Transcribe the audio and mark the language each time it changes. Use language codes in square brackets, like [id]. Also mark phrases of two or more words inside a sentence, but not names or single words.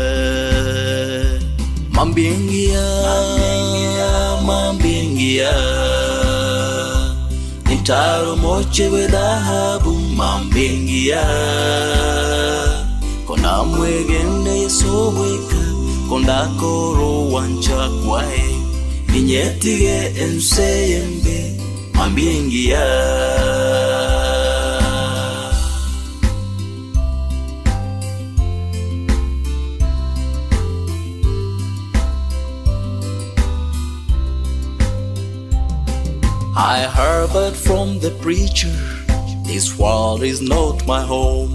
[guz] nitaro moche wedhahabu mambingia kona mwegende yesobweka kondakoro wancha kwae ninyetige enseyembe mambingia. [en] I heard from the preacher, this world is not my home.